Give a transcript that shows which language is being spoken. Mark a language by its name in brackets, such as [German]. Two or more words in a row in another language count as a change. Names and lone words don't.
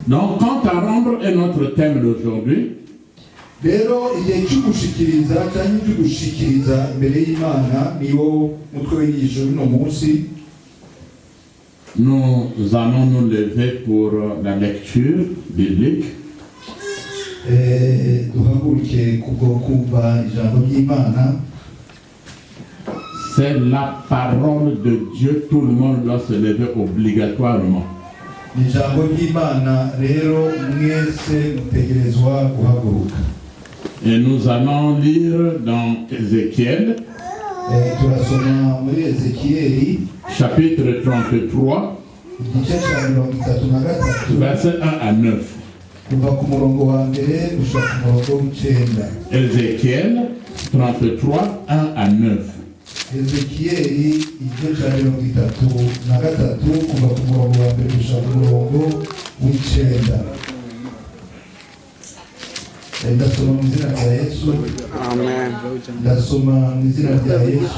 [French] Donc, quant à rendre est notre thème d'aujourd'hui. [Rundi] Rero igihe cy'ugushikiriza cyangwa cy'ugushikiriza imbere y'Imana niwo mutwe w'inyigisho y'uno munsi. [French] Nous allons nous lever pour la lecture biblique. [Rundi] Duhaguruke kubwo kumva ijambo ry'Imana. [French] C'est la parole de Dieu, tout le monde doit se lever obligatoirement. [Rundi] Ijambo ry'Imana rero mwese mutegerezwa guhaguruka. [French] Et nous allons lire dans Ézéchiel, [Rundi] turasoma muri Ezekiyeli [French] chapitre 33, [Rundi] igice cya 33 [French] verset 1 à 9. [Rundi] kuva ku murongo wa mbere gushika ku murongo w'icenda. [French] Ézéchiel 33, 1 à 9. [Rundi] Ezekiyeli igice cya 33 kuva ku murongo wa mbere gushika ku murongo w'icenda. Ndasoma mu izina rya Yesu. Amen. Ndasoma mu izina rya Yesu.